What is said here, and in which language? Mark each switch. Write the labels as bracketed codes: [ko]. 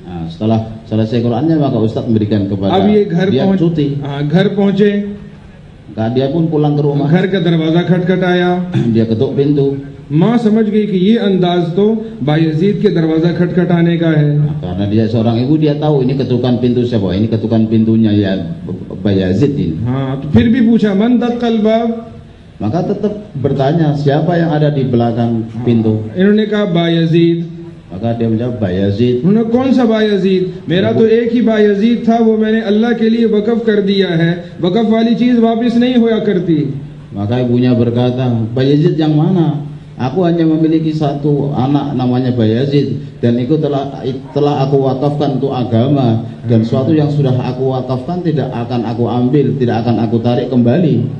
[id] Setelah selesai Qurannya, maka ustadz memberikan kepada [hi] अब ये घर [id] dia cuti. [hi] घर पहुंचे. [id] Dia pun pulang ke rumah. [hi] घर का दरवाजा खटखटाया. [id] Dia ketuk pintu. [hi] माँ समझ गई कि ये अंदाज तो बायजीद के दरवाजा खटखटाने का है. [id] Karena dia seorang ibu, dia tahu ini ketukan pintu siapa. Ini ketukan pintunya ya Bayazid ini. [hi] हाँ, तो फिर भी पूछा [ar] मन दक्कल बाब. [id] Maka tetap bertanya siapa yang ada di belakang pintu. [hi] इन्होंने कहा Bayazid. [id] Maka dia menjawab Bayazid. [hi] उन्होंने कौन सा बायजीद? मेरा तो एक ही बायजीद था, वो मैंने अल्लाह के लिए वक़फ़ कर दिया है. वक़फ़ वाली चीज वापस नहीं होया करती. [id] Maka ibunya berkata, Bayazid yang mana? Aku hanya memiliki satu anak namanya Bayazid, dan itu telah aku wakafkan untuk agama, dan sesuatu yang sudah aku wakafkan tidak akan aku ambil, tidak akan aku tarik kembali.